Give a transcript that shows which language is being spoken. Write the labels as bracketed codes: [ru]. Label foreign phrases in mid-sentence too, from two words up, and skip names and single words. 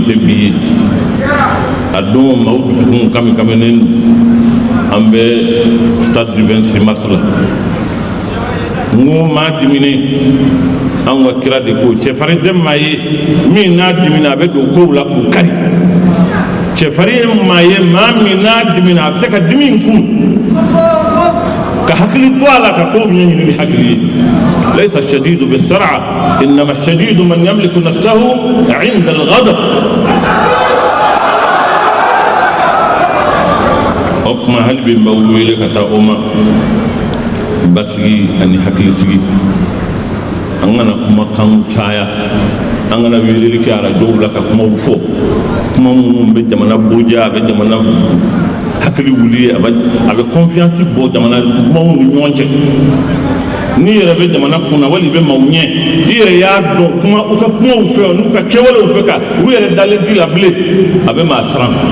[bm] tɛ bi ye a don maaw dusukun kami-kaminen an bɛ stade du 26 mars la n ko maa diminen an ka kira de ko cɛfarin tɛ maa ye min n'a dimina a bɛ don kow la k'u kari cɛfarin ye maa ye maa min n'a dimina a bɛ se ka dimi in kun ka hakili to a la ka kow ɲɛɲini ni hakili ye [ar] ليس الشديد بالصرعة إنما الشديد من يملك نفسه عند الغضب [bm] o kuma hali bi n b'aw wele ka taa o ma basigi ani hakili sigi an kana kuma kan caya an kana weleli kɛ arajow la ka kumaw fɔ kuma minnu bɛ jamana boja a bɛ jamana hakili wuli a bɛ confiance bɔ jamana kumaw ni ɲɔgɔn cɛ n'i yɛrɛ bɛ jamana kunna wali i bɛ maaw ɲɛ i yɛrɛ y'a dɔn kuma u ka kumaw fɛ n'u ka kɛwalew fɛ ka u yɛrɛ dalen t'i la bilen a bɛ maa siran